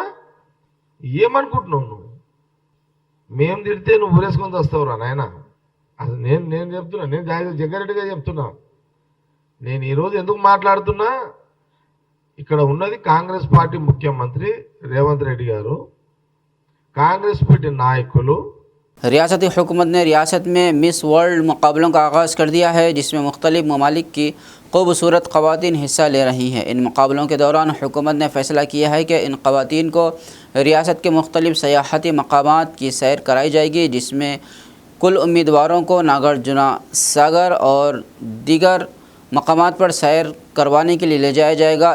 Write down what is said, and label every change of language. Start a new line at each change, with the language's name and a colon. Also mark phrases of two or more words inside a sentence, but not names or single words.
Telugu: ఏమనుకుంటున్నావు నువ్వు? మేము తిడితే నువ్వు ఊరేసుకొని వస్తావురా నాయన? అసలు నేను చెప్తున్నా, నేను జగ్గారెడ్డిగా చెప్తున్నా, నేను ఈరోజు ఎందుకు మాట్లాడుతున్నా, ఇక్కడ ఉన్నది కాంగ్రెస్ పార్టీ ముఖ్యమంత్రి రేవంత్ రెడ్డి గారు, కాంగ్రెస్ పార్టీ నాయకులు।
Urdu: ریاستی حکومت نے ریاست میں مس ورلڈ مقابلوں کا آغاز کر دیا ہے، جس میں مختلف ممالک کی خوبصورت خواتین حصہ لے رہی ہیں. ان مقابلوں کے دوران حکومت نے فیصلہ کیا ہے کہ ان خواتین کو ریاست کے مختلف سیاحتی مقامات کی سیر کرائی جائے گی، جس میں کل امیدواروں کو ناگارجن ساگر اور دیگر مقامات پر سیر کروانے کے لیے لے جایا جائے گا.